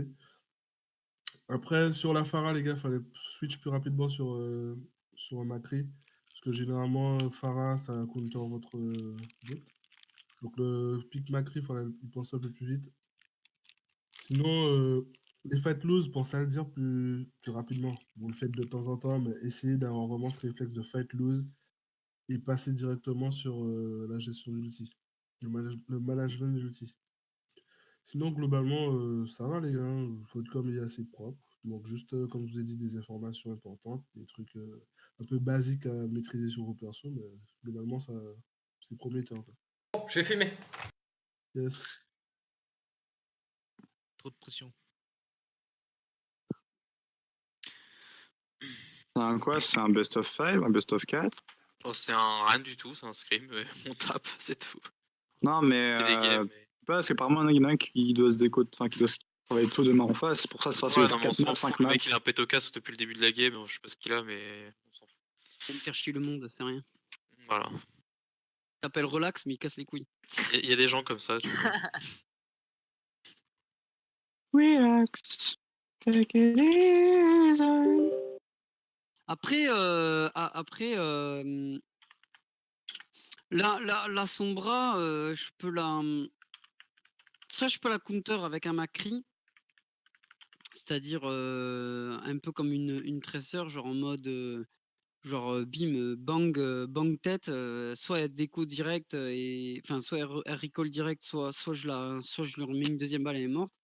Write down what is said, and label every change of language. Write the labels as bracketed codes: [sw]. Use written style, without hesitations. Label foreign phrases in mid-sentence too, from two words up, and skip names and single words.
[fr] Après, sur la Pharah, les gars, fallait switch plus rapidement sur un Macri. Parce que généralement, Pharah, ça counter votre bot. Donc le pick Macri, il fallait y penser un peu plus vite. Sinon, les [en] fight lose, [fr] pensez à le dire plus rapidement. Vous le faites de temps en temps, mais essayez d'avoir vraiment ce réflexe de [en] fight lose [fr] et passer directement sur la gestion de l'outil, le management de l'outil. Sinon, globalement, ça va, les gars. Votre com est assez propre. Donc, juste, comme je vous ai dit, des informations importantes, des trucs un peu basiques à maîtriser sur vos persos, mais globalement, c'est prometteur, quoi. Bon, je vais filmer. Yes. Trop de pression. C'est un quoi? C'est un [en] best of [fr] 5, un [en] best of [fr] 4? Oh, c'est un rien du tout, c'est un scrim, on tape, c'est tout. Non, mais. C'est des games. Parce qu'apparemment, il y en a un qui doit se décoder, enfin, qui doit se travailler tout demain en face. C'est pour ça, ça, c'est Ouais, faire non, mais on 4 s'en maps, fout. 5 Le maps. mec, il a un péto casque depuis le début de la game, je sais pas ce qu'il a, mais on s'en fout. Il va me faire chier le monde, c'est rien. Voilà. Il s'appelle relax, mais il casse les couilles. Il y a des gens comme ça, tu vois. Relax. [en] Take it easy. [fr] Après, la Sombra, je peux la. Soit je peux la counter avec un Macri, c'est-à-dire un peu comme une tresseur, genre en mode bim, bang tête, soit elle déco direct, et enfin soit elle recall direct, soit je lui remets une deuxième balle, elle est morte.